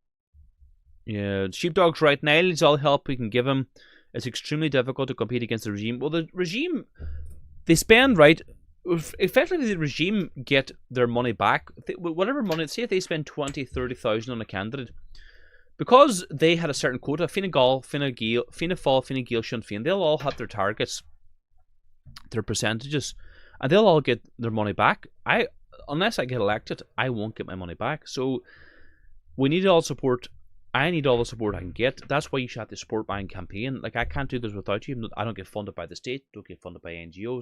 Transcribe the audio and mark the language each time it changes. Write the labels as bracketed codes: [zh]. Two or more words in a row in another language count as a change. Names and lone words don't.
[en] Niall needs all help we can give him. It's extremely difficult to compete against the regime. Well, the regime, they spend, right? Effectively, the regime get their money back. Whatever money, say if they spend 20, 30,000 on a candidate, because they had a certain quota, Fine Gael, Fine Gael, Fianna Fáil, Fine Gael, Sinn Féin, they'll all have their targets, their percentages, and they'll all get their money back. Unless I get elected, I won't get my money back. So we need all support. I need all the support I can get. That's why you should have to support my campaign. Like, I can't do this without you. I don't get funded by the state, don't get funded by NGOs.